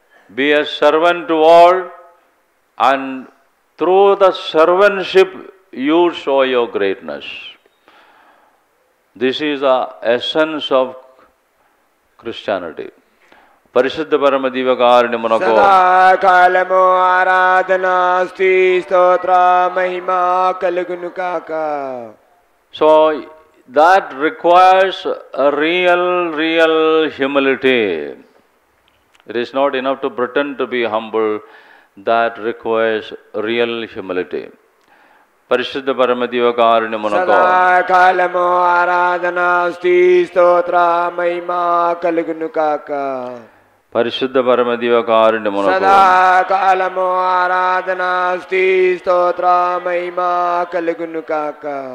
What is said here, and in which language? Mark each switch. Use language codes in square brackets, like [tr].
[en] Be a servant to all, and through the servantship you show your greatness. This is the essence of Christianity. [te] పరిశుద్ధ పరమ దివ్యకారుణ్యమునకు సదాకాలము ఆరాధనా స్తుతి స్తోత్ర మహిమ కలుగును కాక. [en] So that requires a real humility. It is not enough to pretend to be humble. That requires real humility. [te] పరిశుద్ధ పరమ దివ్యకారుణ్యమునకు సదాకాలము ఆరాధనా స్తుతి స్తోత్ర మహిమ కలుగును కాక. పరిశుద్ధ పరమ దివ్యకారుణ్యమునకు సదాకాలము ఆరాధనా స్తుతి స్తోత్ర మహిమ కలుగును కాక.